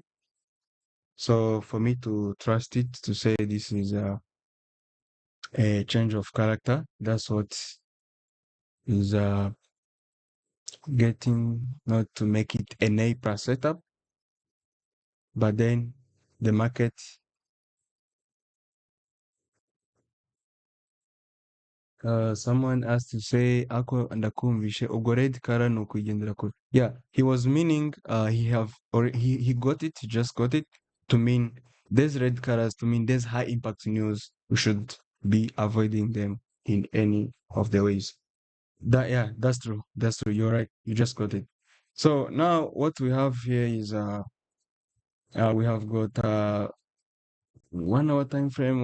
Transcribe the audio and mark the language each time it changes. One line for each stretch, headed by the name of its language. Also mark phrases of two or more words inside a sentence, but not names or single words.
English: So for me to trust it, to say this is a change of character, that's what is getting not to make it an A plus setup, but then the market someone asked to say
Rundi: ako ndakumvishe ubwo red kara ni ukugendera kure.
English: Yeah, he was meaning he got it, he just got it to mean there's red colors, to mean there's high impact news. We should be avoiding them in any of the ways. Yeah, that's true. That's true. You're right. You just got it. So now what we have here is we have got 1 hour time frame.